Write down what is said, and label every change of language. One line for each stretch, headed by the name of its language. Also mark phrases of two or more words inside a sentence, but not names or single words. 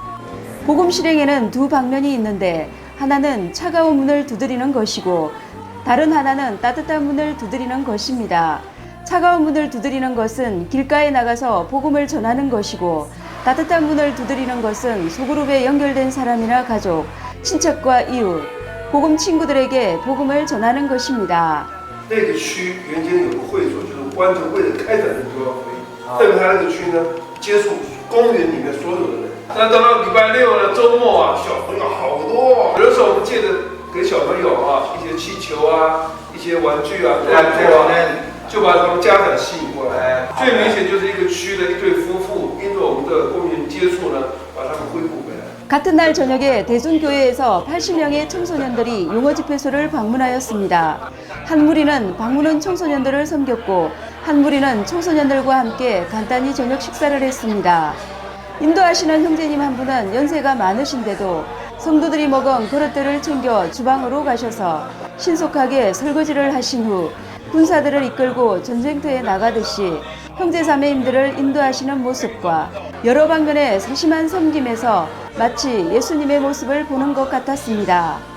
Korean: 복음 실행에는 두 방면이 있는데 하나는 차가운 문을 두드리는 것이고 다른 하나는 따뜻한 문을 두드리는 것입니다. 차가운 문을 두드리는 것은 길가에 나가서 복음을 전하는 것이고 따뜻한 문을 두드리는 것은 소그룹에 연결된 사람이나 가족, 친척과 이웃, 복음 친구들에게 복음을 전하는 것입니다.
Chinese: 那个区原先有个会所，就是关着为了开展这个会议，代表他那个区呢接触公园里面所有的人。那到了礼拜六呢，周末啊，小朋友好多。有的时候我们借着给小朋友啊一些气球啊、一些玩具啊、玩具啊，就把他们家长吸引过来。最明显就是一个区的一对夫妇，因着我们的公民接触呢，把他们恢复回来。
Korean: 같은 날 저녁에 대준교회에서 80명의 청소년들이 용어집회소를 방문하였습니다. 한 무리는 방문한 청소년들을 섬겼고 한 무리는 청소년들과 함께 간단히 저녁 식사를 했습니다. 인도하시는 형제님 한 분은 연세가 많으신데도 성도들이 먹은 그릇들을 챙겨 주방으로 가셔서 신속하게 설거지를 하신 후 군사들을 이끌고 전쟁터에 나가듯이 형제자매님들을 인도하시는 모습과 여러 방면의 세심한 섬김에서 마치 예수님의 모습을 보는 것 같았습니다.